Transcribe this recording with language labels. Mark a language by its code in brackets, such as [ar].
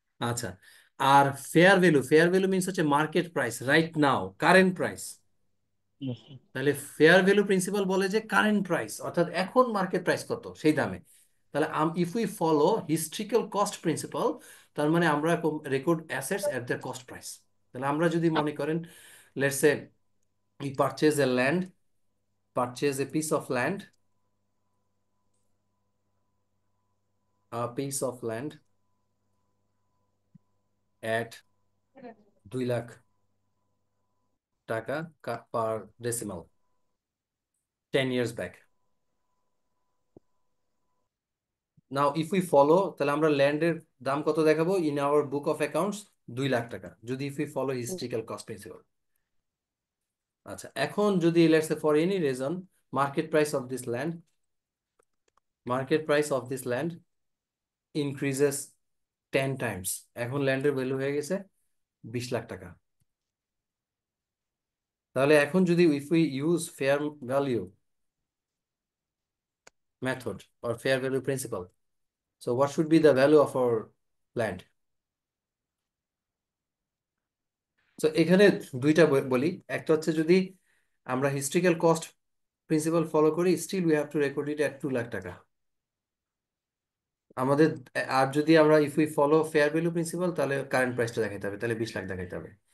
[bn] আচ্ছা, আর fair value, fair value means হচ্ছে market price, right now, current price. তাহলে fair value principal বলে যে কারেন্ট প্রাইস, অর্থাৎ এখন মার্কেট প্রাইস কত সেই দামে। তাহলে [en] if we follow historical cost principle, [bn] তার মানে আমরা [en] Record assets at the cost price. [bn] তাহলে আমরা যদি মনে করেন, [en] Let's say we purchase a land, purchase a piece of land, a piece of land at 2 lakh taka per decimal 10 years back. Now if we follow, [bn] তাহলে আমরা ল্যান্ডের দাম কত দেখাবো [en] In our book of accounts? [bn] 2 lakh টাকা, যদি [en] If we follow historical cost principle. [bn] আচ্ছা, এখন যদি [en] let's say for any reason market price of this land, market price of this land increases 10 times, [bn] এখন ল্যান্ডের ভ্যালু হয়ে গেছে 20 লাখ টাকা। তাহলে এখন যদি [en] If we use fair value method or fair value principle, so what should be the value of our land? [bn] So এখানে দুইটা বলি, একটা হচ্ছে যদি আমরা হিস্ট্রিক্যাল কস্ট প্রিন্সিপাল ফলো করি, [en] still we have to record it at [bn] 2 লাখ টাকা আমাদের। আর যদি আমরা [en] if we follow fair value principle, [bn] তাহলে কারেন্ট প্রাইসটা দেখাইতে হবে, তাহলে 20 লাখ দেখাইতে হবে।